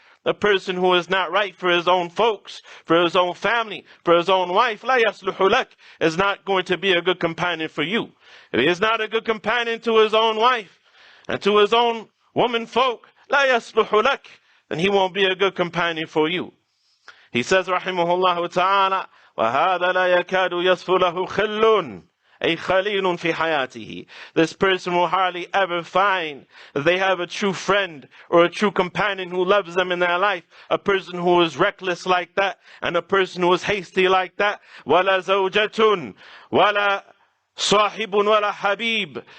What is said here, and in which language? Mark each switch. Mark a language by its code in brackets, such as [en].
[en] The person who is not right for his own folks, for his own family, for his own wife, [ar] لَا يَصْلُحُ لَكَ, [en] is not going to be a good companion for you. If he is not a good companion to his own wife and to his own woman folk, [ar] لَا يَصْلُحُ لَكَ, [en] then he won't be a good companion for you. He says, [ar] rahimahullah ta'ala, وَهَذَا لَا يَكَادُ يَصْفُ لَهُ خِلٌّ أي خليل في حياته. [en] This person will hardly ever find that they have a true friend or a true companion who loves them in their life. A person who is reckless like that, and a person who is hasty like that. [ar] وَلَا زَوْجَةٌ وَلَا صَاحِبٌ وَلَا حَبِيبٌ.